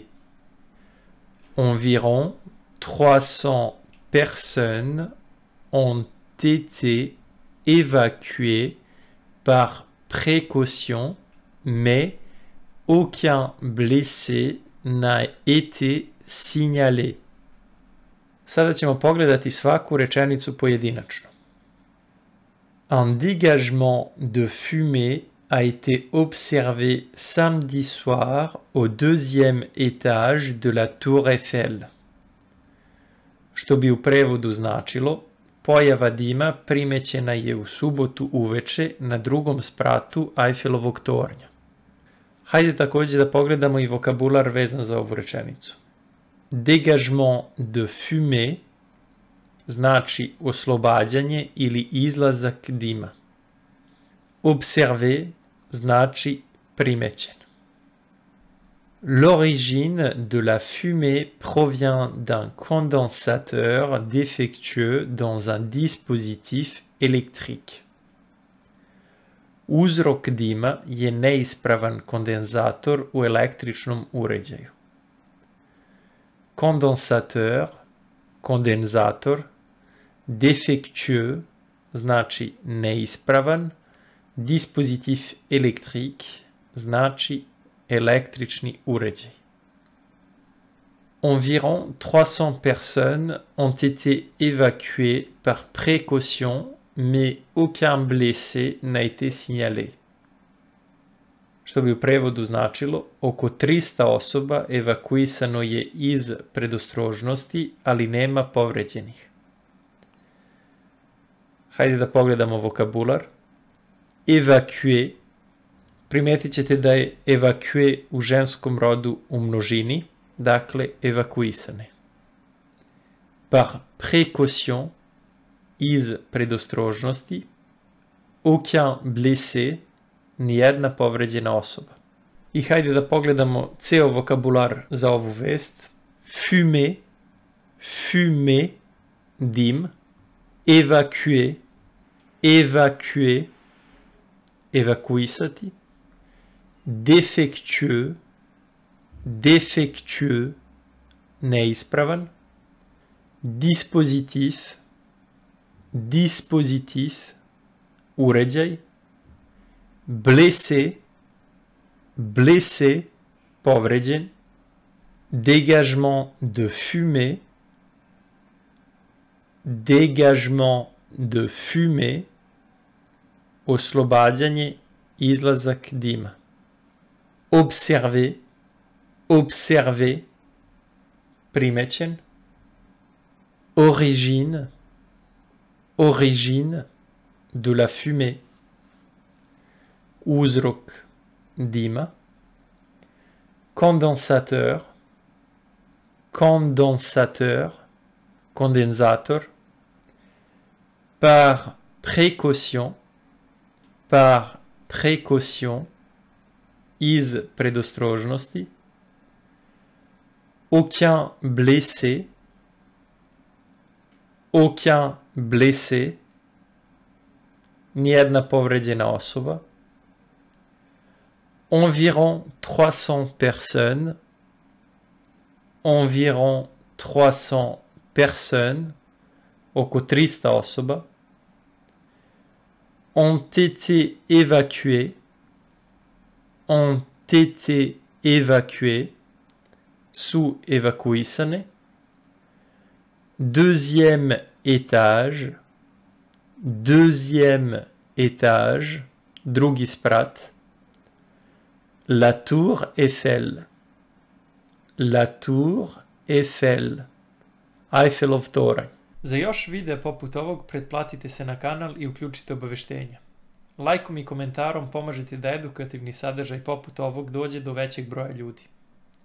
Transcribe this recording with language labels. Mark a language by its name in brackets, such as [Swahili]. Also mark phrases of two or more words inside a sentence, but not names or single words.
[French] Environ 300 personnes ont été évacuées par précaution, mais aucun blessé n'a été signalé. [Serbian] Sada ćemo pogledati svaku rečenicu pojedinačno. [French] Un dégagement de fumée a été observé samedi soir au deuxième étage de la tour Eiffel. [Serbian] Što bi u prevodu značilo, pojava dima primećena je u subotu uveče na drugom spratu Eiffelovog tornja. Hajde također da pogledamo i vokabular vezan za ovu rečenicu. [French] Dégagement de fumée [Serbian] znači oslobađanje ili izlazak dima. Observé znači primećen. [French] L'origine de la fumée provient d'un condensateur défectueux dans un dispositif électrique. [Serbian] Uzrok dima je neispravan kondenzator u električnom uređaju. Condensateur, kondenzator, défectueux znači neispravan, [French] dispositif électrique [Serbian] znači električni uređaj. [French] Environ 300 personnes ont été évacuées par précaution, mais aucun blessé n'a été signalé. [Serbian] Što bi u prevodu značilo, oko 300 osoba evakuisano je iz predostrožnosti, ali nema povređenih. Hajde da pogledamo vokabular. [French] Évacuer. [Serbian] Primetit ćete da je évacuer u ženskom rodu u množini, dakle evakuisane. [French] Par précaution, [Serbian] iz predostrožnosti, [French] aucun blessé, [Serbian] nijedna povređena osoba. I hajde da pogledamo ceo vokabular za ovu vest. [French] Fumée, fumée, dim, évacuer, évacuer, evakuisati, défectueux, défectueux, neispravan, dispositif, dispositif, uređaj, blessé, blessé, povređen, dégagement de fumée, dégagement de fumée, [Serbian] oslobađanje, izlazak dima. [French] Observer, observer, primećen. Origine, origine de la fumée. [Serbian] Uzrok dima. [French] condensateur, condensateur, condensator, par précaution, [Serbian] iz predostrožnosti, [French] aucun blessé, [Serbian] nijedna povređena osoba, [French] environ 300 personnes, [Serbian] oko 300 osoba, [French] ont été évacuées, [Serbian] su evakuisane, [French] deuxième étage, [Serbian] drugi sprat, [French] la tour Eiffel, [Serbian] Eiffelov toranj. Za još videa poput ovog pretplatite se na kanal i uključite obaveštenja. Lajkom i komentarom pomažete da edukativni sadržaj poput ovog dođe do većeg broja ljudi.